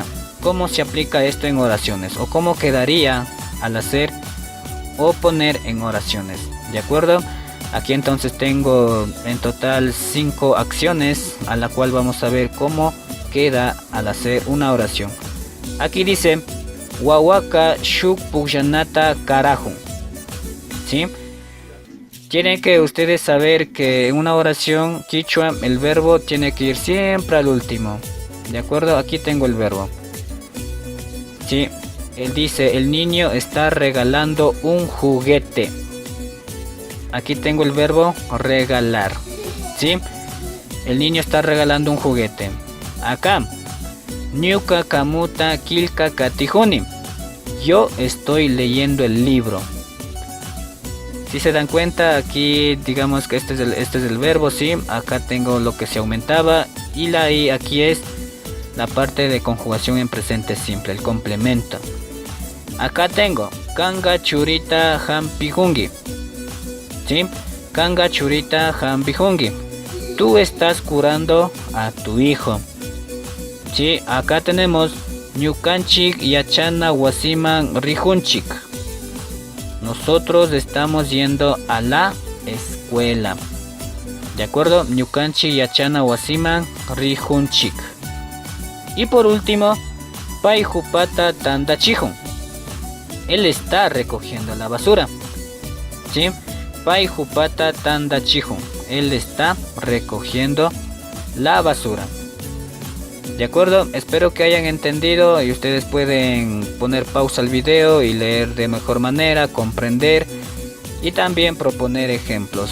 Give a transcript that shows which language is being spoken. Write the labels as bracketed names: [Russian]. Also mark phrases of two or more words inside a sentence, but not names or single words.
[Spanish] ¿Cómo se aplica esto en oraciones? O cómo quedaría al hacer o poner en oraciones. ¿De acuerdo? Aquí entonces tengo en total 5 acciones a la cual vamos a ver cómo queda al hacer una oración. Aquí dice [Quechua] Wawaka shuk pujanata karahun. [Spanish] ¿Sí? Tienen que ustedes saber que en una oración quichua el verbo tiene que ir siempre al último. ¿De acuerdo? Aquí tengo el verbo. ¿Sí? Él dice, el niño está regalando un juguete. Aquí tengo el verbo regalar. ¿Sí? El niño está regalando un juguete. Acá. [Quechua] Ñuka kamuta kilka katijuni. [Spanish] Yo estoy leyendo el libro. Si se dan cuenta, aquí digamos que este es el verbo, ¿sí? Acá tengo lo que se aumentaba. Y la i aquí es la parte de conjugación en presente simple, el complemento. Acá tengo [Quechua] kanga churita hampijungi. [Spanish] ¿Sí? [Quechua] Kanga churita hampijungi. [Spanish] Tú estás curando a tu hijo. Sí, acá tenemos [Quechua] ñukanchik yachana wasiman rijunchik. [Spanish] Nosotros estamos yendo a la escuela. ¿De acuerdo? [Quechua] Ñukanchik yachana wasiman rijunchik. [Spanish] Y por último, [Quechua] Paijupata tandachihun. [Spanish] Él está recogiendo la basura. ¿Sí? [Quechua] Paijupata tandachihun. [Spanish] Él está recogiendo la basura. De acuerdo, espero que hayan entendido y ustedes pueden poner pausa al video y leer de mejor manera, comprender y también proponer ejemplos.